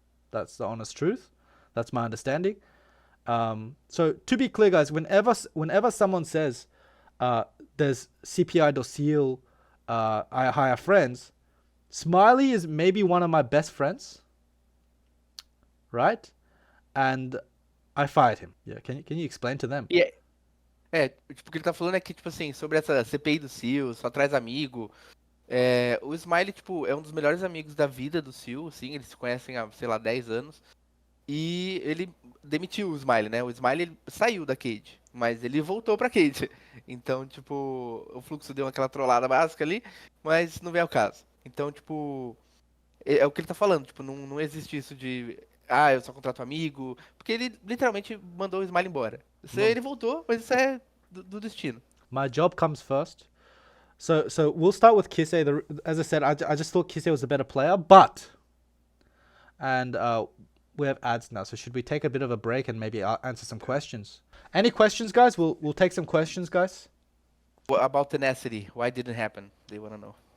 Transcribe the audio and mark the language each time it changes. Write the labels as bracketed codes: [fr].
[en] That's the honest truth. That's my understanding. So to be clear, guys, whenever someone says there's CPI SeeEl, I hire friends, Smiley is maybe one of my best friends, right? And I fired him. Yeah, can you explain to them? [pt] Tipo, o que ele tá falando é que, tipo assim, sobre essa CPI do SeeEl, só traz amigo. O Smiley, tipo, é um dos melhores amigos da vida do SeeEl, assim, eles se conhecem há, sei lá, 10 anos. E ele demitiu o Smiley, né? O Smiley ele saiu da Cade, mas ele voltou pra Cade. Então, tipo, o Fluxo deu aquela trollada básica ali, mas não vem ao caso. Então, tipo, é o que ele tá falando, tipo, não existe isso de, eu só contrato amigo, porque ele literalmente mandou o Smiley embora. Ele voltou, mas isso é do destino. [en] My job comes first. So we'll start with Kisei. As I said, I just thought Kisei was a better player, and we have ads now. So should we take a bit of a break and maybe answer some questions? Any questions, guys? We'll take some questions, guys. What about Tenacity? Why didn't it happen? They want to know.